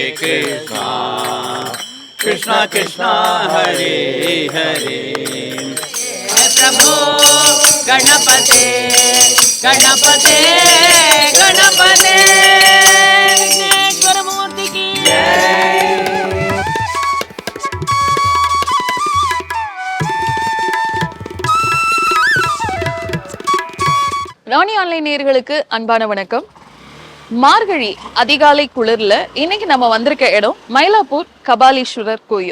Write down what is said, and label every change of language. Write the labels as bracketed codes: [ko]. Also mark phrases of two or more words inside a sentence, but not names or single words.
[sa] Krishna Krishna Krishna Hare Hare प्रभु गणपते गणपते गणपते विघ्नेश्वर मूर्ति [hi] की जय. [ta] ராணி ஆன்லைன் நேயர்களுக்கு அன்பான வணக்கம். மார்கழி அதிகாலை குளிர்ல இன்னைக்கு நம்ம வந்திருக்க இடம் மயிலாப்பூர் கபாலீஸ்வரர் கோயில்.